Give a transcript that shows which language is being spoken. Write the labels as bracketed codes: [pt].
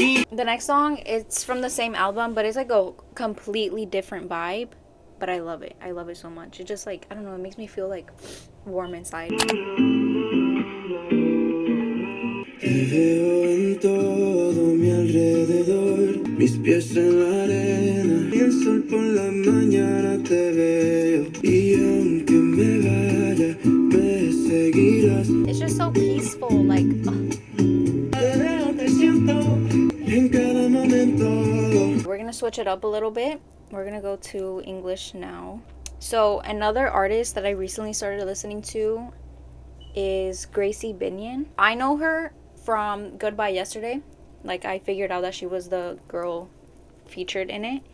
[en] The next song, it's from the same album, but it's like a completely different vibe. But I love it. I love it so much. It just like, I don't know, it makes me feel like warm inside. [es] Te veo en todo mi alrededor, mis pies en la arena, y el sol por la mañana te veo, y aunque me vaya, me seguirás. [en] It's just so peaceful, like, [es] Te siento en cada momento. [en] We're gonna switch it up a little bit. We're gonna go to English now. So another artist that I recently started listening to is Gracie Binion. I know her from Goodbye Yesterday. Like I figured out that she was the girl featured in it.